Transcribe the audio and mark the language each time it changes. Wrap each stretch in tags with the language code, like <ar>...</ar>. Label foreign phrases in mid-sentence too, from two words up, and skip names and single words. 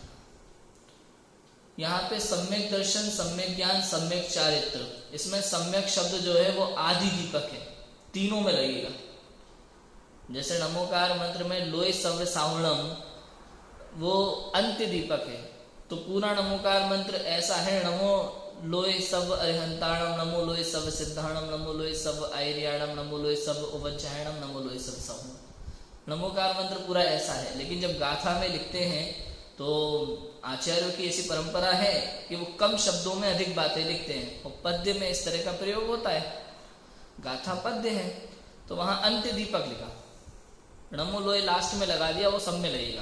<hi>यहाँ पे सम्यक दर्शन, सम्यक ज्ञान, सम्यक चारित्र, इसमें सम्यक शब्द जो है वो आदि दीपक है, तीनों में लगेगा। जैसे नमोकार मंत्र में</hi> <pra>लोय सव्य सावणम</pra> <hi>वो अंत्य दीपक है। तो पूरा नमोकार मंत्र ऐसा है,</hi> <pra>नमो लोय सब अरिहंताणम, नमो लोय सब सिद्धाणम, नमो लोय सब आयर्याणम, नमो लोय सब उपज्जायणम, नमो लोय सब सम।</pra> <hi>नमोकार मंत्र पूरा ऐसा है। लेकिन जब गाथा में लिखते हैं तो आचार्यों की ऐसी परंपरा है कि वो कम शब्दों में अधिक बातें लिखते हैं, और पद्य में इस तरह का प्रयोग होता है। गाथा पद्य है तो वहां अंत्य दीपक लिखा,</hi> <pra>नमो लोय</pra> <hi>लास्ट में लगा दिया, वो सब में लगेगा।</hi>